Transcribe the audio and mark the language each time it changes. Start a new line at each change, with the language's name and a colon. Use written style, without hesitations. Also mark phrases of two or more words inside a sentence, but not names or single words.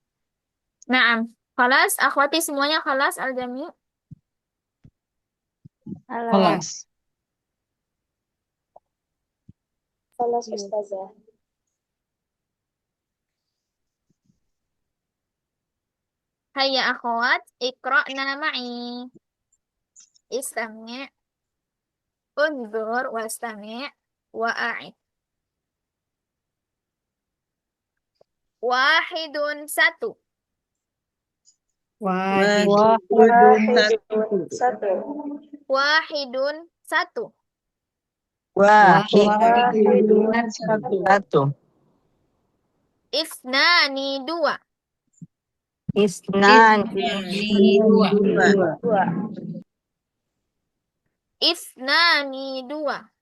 Arabic: Naam. خلاص أخواتي semuanya خلاص الجميع'. Alas.
Indonesian: Kelas.
Arabic: خلاص أستاذة. هيا أخوات اقرأنا معي. استمع انظر واستمع وأعد. Wahidun satu. Wahid. Wahidun واحد
Indonesian: satu.
Arabic: سطر. Wahidun satu. Wahid Wahidun satu.
Indonesian: satu.
Arabic: Isnani dua. Isnan Isnani dua.
Indonesian: Dua. دوا.
Arabic: Isnani dua.